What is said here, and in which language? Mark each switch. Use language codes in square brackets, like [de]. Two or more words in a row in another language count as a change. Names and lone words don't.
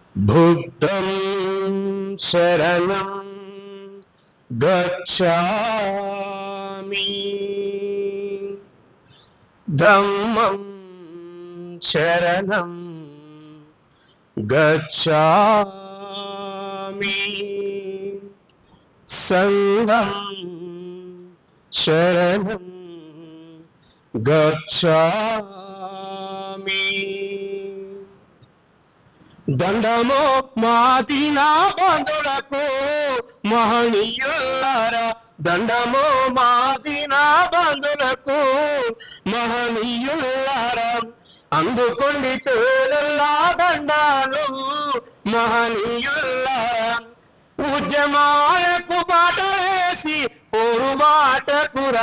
[pi] बुद्धं शरणं गच्छामि धम्मं शरणं गच्छामि संघं शरणं गच्छामि దండమో [te] మాదినా బంధులకు మహనీయులారా దండమో మాదినా బంధులకు మహనీయులారా అందుకోండి తోడల్లా దండాలు మహనీయులారా ఉద్యమాలకు బాట వేసి పోరుబాటకు